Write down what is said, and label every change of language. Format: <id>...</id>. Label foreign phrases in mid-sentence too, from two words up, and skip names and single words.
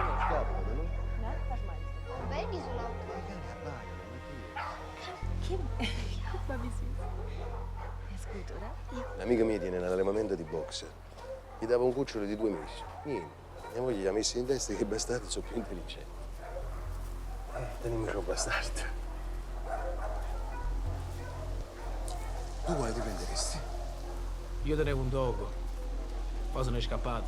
<it>Vedi sull'auto.</it> <de>Guck mal, wie süß. Der ist gut, oder?</de> <it>Un'amica mia tiene un allevamento di box. Gli dava un cucciolo di 2 mesi. Niente. Mia moglie gli ha messo in testa che i bastardi sono più intelligenti. Teniamoci un bastardo. Tu quale ti prenderesti? Io tenevo un dogo. Poi se ne è scappato.</it>